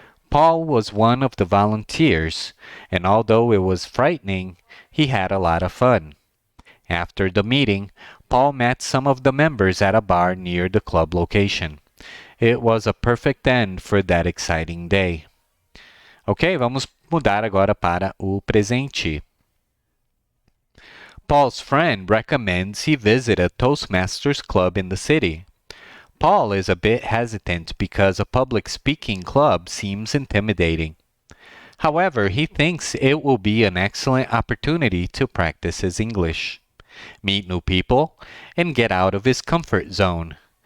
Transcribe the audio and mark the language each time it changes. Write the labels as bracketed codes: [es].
[en] Paul was one of the volunteers, and although it was frightening, he had a lot of fun. After the meeting, Paul met some of the members at a bar near the club location. It was a perfect end for that exciting day. [pt] Ok, vamos mudar agora para o presente. [en] Paul's friend recommends he visit a Toastmasters club in the city. Paul is a bit hesitant because a public speaking club seems intimidating. However, he thinks it will be an excellent opportunity to practice his English, meet new people, and get out of his comfort zone.